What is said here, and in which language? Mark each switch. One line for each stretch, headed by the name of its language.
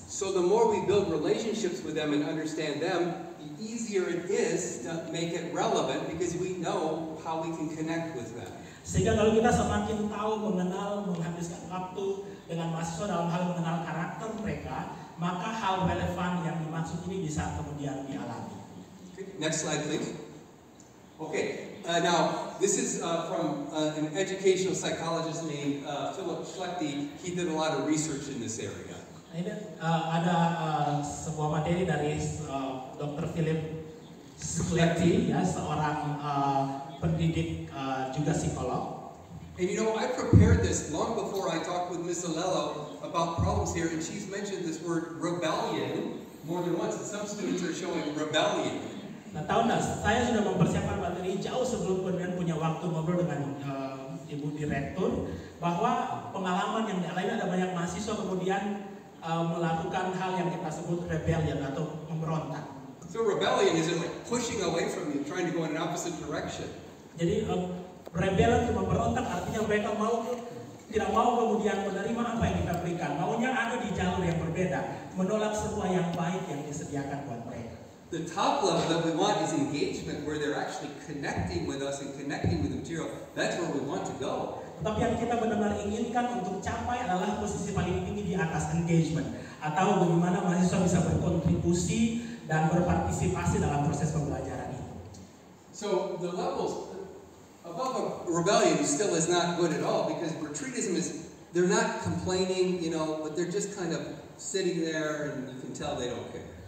English: So the more we build relationships with them and understand them, the easier it is to make it relevant because we know how we can connect with them.
Indonesian: Sehingga kalau kita semakin tahu, mengenal, menghabiskan waktu dengan mahasiswa dalam hal mengenal karakter mereka, maka hal relevan yang dimaksud ini bisa kemudian dialami.
English: Okay, next slide, please. Okay, now this is from an educational psychologist named Philip Schlechte. He did a lot of research in this area.
Indonesian: Ini ada sebuah materi dari Dr. Philip Schlechte, ya, seorang pendidik juga psikolog.
English: And you know, I prepared this long before I talked with Ms. Alello about problems here, and she's mentioned this word rebellion more than once, and some students are showing rebellion.
Indonesian: Nah, tahu nggak, saya sudah mempersiapkan materi jauh sebelum kemudian punya waktu ngobrol dengan Ibu Direktur, bahwa pengalaman yang dialami ada banyak mahasiswa kemudian melakukan hal yang kita sebut rebellion atau memberontak.
English: So rebellion isn't like pushing away from you, trying to go in an opposite direction.
Indonesian: Jadi rebel itu memberontak, artinya mereka tidak mau kemudian menerima apa yang kita berikan, maunya ada di jalur yang berbeda, menolak semua yang baik yang disediakan buat mereka.
English: The top level that we want is engagement, where they're actually connecting with us and connecting with the material. That's where we want to go.
Indonesian: Tetapi yang kita benar-benar inginkan untuk capai adalah posisi paling tinggi di atas engagement, atau bagaimana mahasiswa bisa berkontribusi dan berpartisipasi dalam proses pembelajaran itu.
English: So the levels above rebellion still is not good at all, because retreatism is, they're not complaining, you know, but they're just kind of sitting there and you can tell they don't care.